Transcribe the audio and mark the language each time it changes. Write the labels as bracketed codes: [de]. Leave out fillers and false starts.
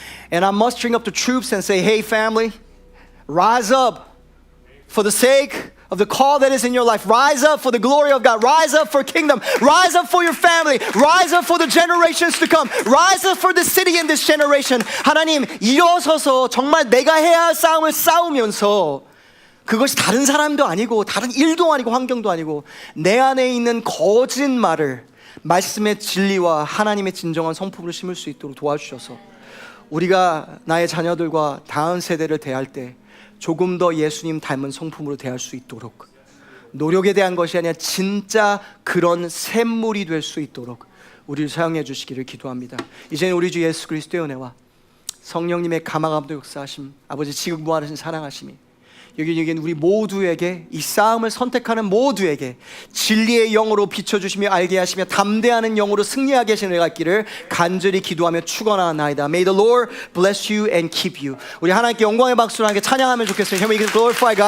[en] And I'm mustering up the troops and say, hey family, rise up for the sake of the call that is in your life. Rise up for the glory of God. Rise up for kingdom. Rise up for your family. Rise up for the generations to come. Rise up for the city in this generation. [ko] 하나님, 일어서서 정말 내가 해야 할 싸움을 싸우면서, 그것이 다른 사람도 아니고 다른 일도 아니고 환경도 아니고 내 안에 있는 거짓말을 말씀의 진리와 하나님의 진정한 성품으로 심을 수 있도록 도와주셔서 우리가 나의 자녀들과 다음 세대를 대할 때 조금 더 예수님 닮은 성품으로 대할 수 있도록, 노력에 대한 것이 아니라 진짜 그런 샘물이 될 수 있도록 우리를 사용해 주시기를 기도합니다. 이제는 우리 주 예수 그리스도의 은혜와 성령님의 감화감도 역사하심, 아버지 지극 무한하신 사랑하심이 여기는 우리 모두에게, 이 싸움을 선택하는 모두에게 진리의 영으로 비춰주시며 알게 하시며 담대하는 영으로 승리하게 하시는 은혜가 있기를 간절히 기도하며 축원하나이다. [en] May the Lord bless you and keep you. [ko] 우리 하나님께 영광의 박수로 함께 찬양하면 좋겠습니다. [en] Can we glorify God?